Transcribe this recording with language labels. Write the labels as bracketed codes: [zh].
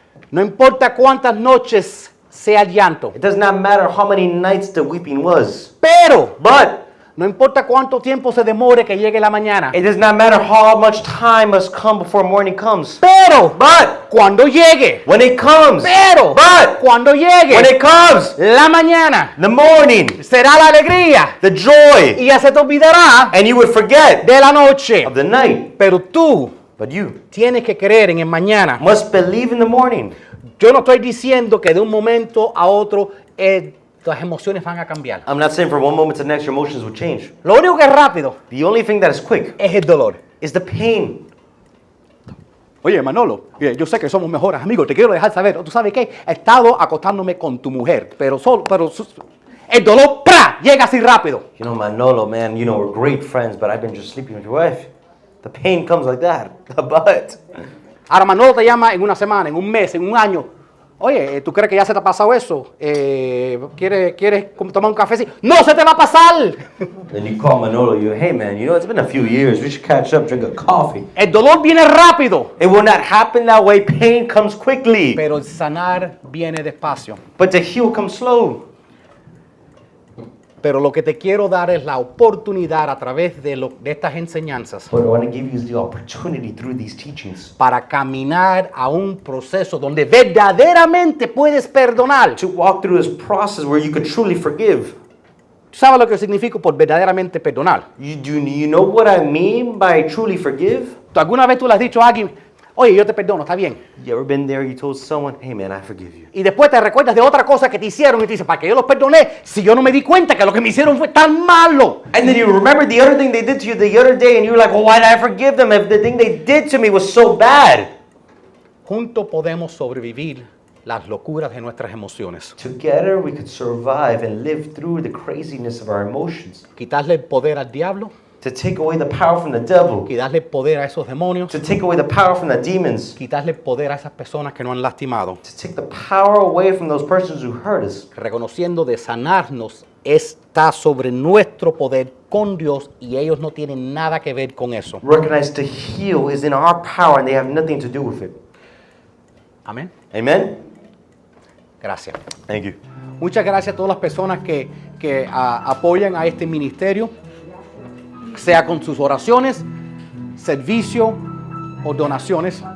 [es] no importa cuántas noches sea el llanto, [en] it does not matter how many nights the weeping was. [es] pero [en] But [es] no importa cuánto tiempo se demore que llegue la mañana, [en] it does not matter how much time must come before morning comes. [es] pero [en] But [es] cuando llegue, [en] when it comes, [es] pero [en] but [es] cuando llegue [en] when it comes, [es] la mañana, [en] the morning, [es] será la alegría [en] the joy, [es] y ya se te olvidará [en] and you would forget [es] de la noche. [en] of the night. [es] Pero tú [en] But you [es] tienes que creer en el mañana. [en] must believe in the morning. [es] Yo no estoy diciendo que de un momento a otro las emociones van a cambiar. [en] I'm not saying from one moment to the next your emotions will change. [es] Lo único que es rápido [en] The only thing that is quick [es] es el dolor. [en] is the pain. [es] Oye, Manolo, yo sé que somos mejores amigos, te quiero dejar saber. ¿Tú sabes qué? He estado acostándome con tu mujer, pero el dolor ¡pra! Llega así rápido. [en] You know, Manolo, man, you know, we're great friends, but I've been just sleeping with your wife. The pain comes like that. But [es] Ahora Manolo te llama en una semana, en un mes, en un año. Oye, ¿tú crees que ya se te ha pasado eso? ¿Quieres tomar un café? ¡No se te va a pasar! [en] then you call Manolo, hey man, you know, it's been a few years. We should catch up, drink a coffee. [es] El dolor viene rápido, [en] It will not happen that way. Pain comes quickly. [es] pero el sanar viene despacio. [en] But to heal comes slow. [es] Pero lo que te quiero dar es la oportunidad a través de estas enseñanzas [en] What I want to give you is the opportunity through these teachings [es] para caminar a un proceso donde verdaderamente puedes perdonar. [en] to walk through this process where you could truly forgive. [es] ¿Tú sabes lo que significa por verdaderamente perdonar? [en] You know what I mean by truly forgive? [es] ¿Alguna vez tú le has dicho a alguien, oye, yo te perdono, está bien? [en] You ever been there, you told someone, hey man, I forgive you. [es] Y después te recuerdas de otra cosa que te hicieron y te dices, ¿para qué yo los perdoné si yo no me di cuenta que lo que me hicieron fue tan malo? [en] And then you remember the other thing they did to you the other day and you were like, well, why did I forgive them if the thing they did to me was so bad? [es] Juntos podemos sobrevivir las locuras de nuestras emociones. [en] Together we could survive and live through the craziness of our emotions. [es] Quitarle el poder al diablo, [en] To take away the power from the devil. [es] quitarle el poder a esos demonios, [en] To take away the power from the demons. [es] quitarle el poder a esas personas que nos han lastimado. [en] To take the power away from those persons who hurt us. [es] Reconociendo de sanarnos está sobre nuestro poder con Dios y ellos no tienen nada que ver con eso. [en] Recognize to heal is in our power and they have nothing to do with it. [es] Amén. [en] Amen? [es] Gracias. [en] Thank you. [es] Muchas gracias a todas las personas que apoyan a este ministerio, sea con sus oraciones, servicio o donaciones.